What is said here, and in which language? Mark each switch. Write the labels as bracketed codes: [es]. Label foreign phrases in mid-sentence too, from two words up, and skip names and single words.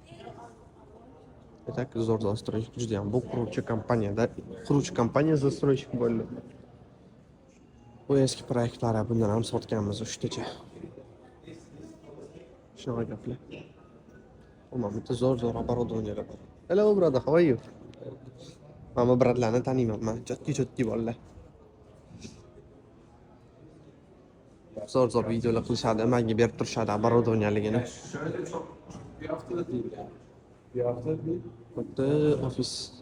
[uz] Так zo'r застройщик juda ham bu quruvchi kompaniya застройщик bo'ldi. Bu eski proyektlari bundan ham sotganmiz 3 tacha. Shunaqa gaplar. Umuman bitta zo'r оборудованиялар bor. [en] Hello brother, how are you? [uz] Mana bratlarni taniyman. Chotki bolalar. Zo'r videolar qilishadi, menga berib turishadi оборудованиялигini. Bitta ofis.